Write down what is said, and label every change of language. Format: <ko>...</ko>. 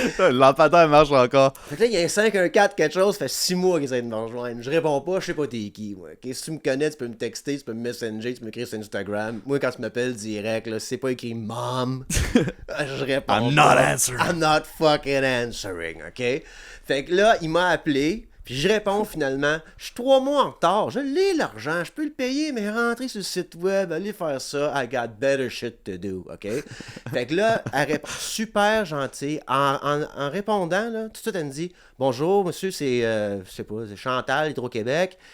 <fr>Lampadaire marche encore. Fait que là, il y a un 514 quelque chose, ça fait 6 mois qu'ils essaient de me rejoindre. Je réponds pas, je sais pas t'es qui, moi. Ok, si tu me connais, tu peux me texter, tu peux me messenger, tu peux m'écrire sur Instagram. Moi, quand tu m'appelles direct, là, si c'est pas écrit Mom, je réponds</fr> <en>I'm</en> <fr>pas.</fr> <en>not answering. I'm not fucking answering, ok?</en> <fr>Fait que là, il m'a appelé. Puis je réponds finalement, je suis 3 mois en retard, je l'ai l'argent, je peux le payer, mais rentrer sur le site web, aller faire ça,</fr> <en>I got better shit to do, ok?</en> <fr>Fait que là, elle répond super gentil. En répondant, là, tout de suite, elle me dit, bonjour, monsieur, je sais pas, c'est Chantal, Hydro-Québec.</fr>